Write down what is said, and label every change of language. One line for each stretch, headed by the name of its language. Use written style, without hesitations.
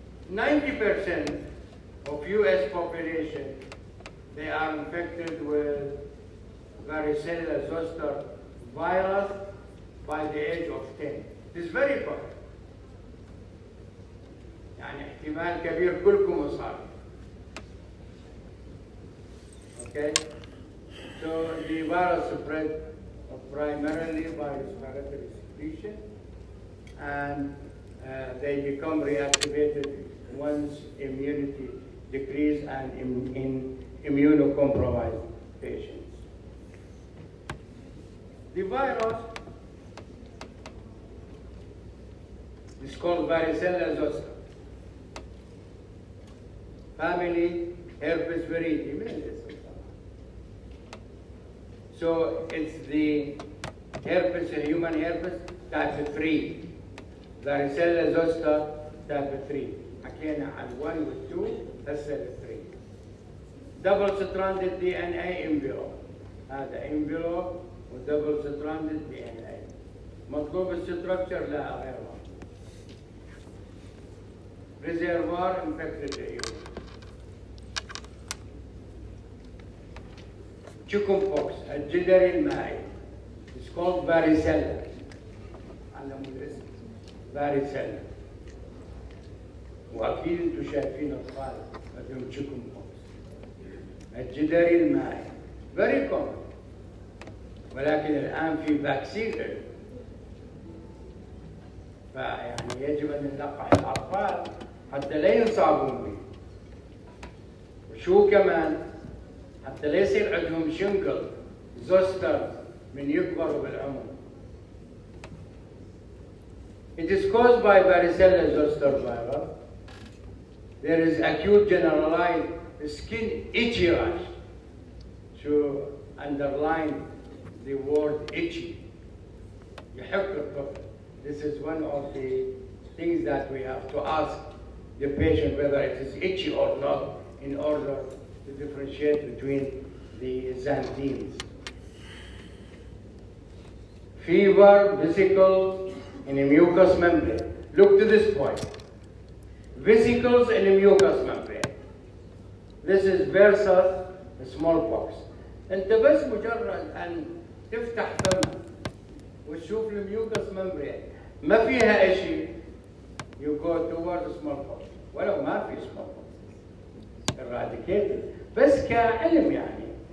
English: 90% of US population, they are infected with varicella zoster virus by the age of 10. It is very common.
Arabic: يعني احتمال كبير كلكم مصاب.
English: Okay? So the virus spread primarily by respiratory secretion, and they become reactivated once immunity decreases and in immunocompromised patients. The virus is called varicella zoster. Family Herpes varicella. So it's the herpes, human herpes type 3. Varicella zoster type 3.
Arabic: حكينا عن 1 و 2 هسه ال 3.
English: Double stranded DNA envelope. هذا envelope و double stranded DNA.
Arabic: مطلوب الستركتشر لا غير واحد.
English: Reservoir infected area. Chicken pox,
Arabic: الجدري المائي.
English: It's called varicella.
Arabic: علموا الاسم.
English: varicella.
Arabic: واكيد انتم شايفين اطفال عندهم chicken pox. الجدري المائي.
English: very common.
Arabic: ولكن الان في فاكسين له. فيعني يجب ان نلقح الاطفال حتى لا ينصابون به. وشو كمان؟ حتى لا يصير عندهم شنجل زوستر من يكبروا بالعمر.
English: It is caused by varicella zoster virus. There is acute generalized skin itchy rash to underline the word itchy.
Arabic: يحك الطفل.
English: This is one of the things that we have to ask the patient whether it is itchy or not in order to differentiate between the xanthines. Fever, vesicles in a mucous membrane. Look to this point. Vesicles in a mucous membrane. This is versus smallpox.
Arabic: انت بس مجرد ان تفتح فمك وتشوف الميوكس membrane ما فيها شيء
English: you go towards smallpox
Arabic: ولو ما في smallpox. eradicated بس كعلم يعني.